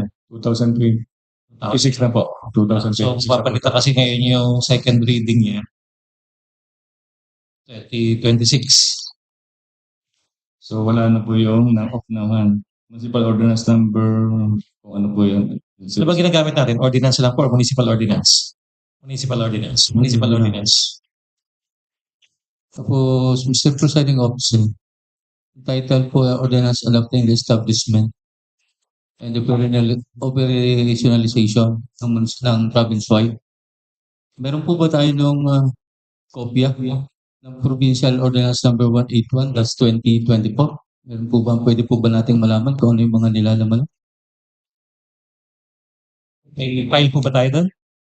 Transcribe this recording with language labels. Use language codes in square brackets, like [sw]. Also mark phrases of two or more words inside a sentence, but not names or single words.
[tl] 2026 na po. 2026. So, papalitan kasi ngayon yung second reading niya. 2026. So wala na po yung Apnauhan. [en] Municipal ordinance number, [tl] kung ano po yun. Ano ba ginagamit natin? Ordinance lang po or [en] municipal ordinance? Municipal ordinance. Municipal ordinance. [tl] Tapos, Mr. Presiding Officer, title po ay Ordinance Adopting the Establishment and the Operationalization ng province-wide. Meron po ba tayo ng kopya ng Provincial Ordinance Number 181-2024? Meron po ba, pwede po ba nating malaman kung ano yung mga nilalaman? May file po ba tayo doon?